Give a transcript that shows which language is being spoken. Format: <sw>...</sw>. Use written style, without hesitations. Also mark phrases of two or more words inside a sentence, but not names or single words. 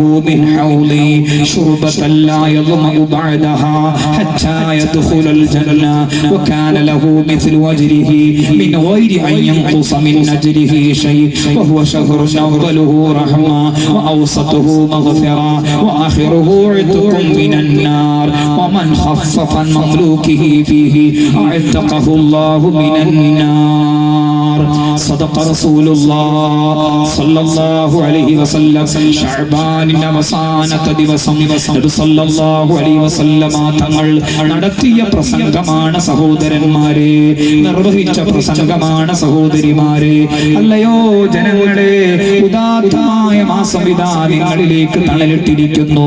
<ar>من حوضي شربة لا يظمأ بعدها حتى يدخل الجنة وكان له مثل وجره من غير أن ينقص من أجره شيء وهو شهر أوله رحمة وأوسطه مغفرة وآخره عتق من النار ومن خفف عن مملوكه فيه أعتقه الله من النار صدق رسول الله صلى الله عليه وسلم</ar> <ml>ഷഅബാനിന്റെ അവസാനത്തെ ദിവസം നബി</ml> <ar>صلى الله عليه وسلم</ar> <ml>തങ്ങൾ നടത്തിയ പ്രസംഗമാണ് സഹോദരന്മാരെ, നിർവഹിച്ച പ്രസംഗമാണ് സഹോദരിമാരെ. അല്ലയോ ജനങ്ങളെ, ഉദാത്തമായ മാസം ഇതാ നിങ്ങളിലേക്ക് തണലിട്ടിരിക്കുന്നു.</ml>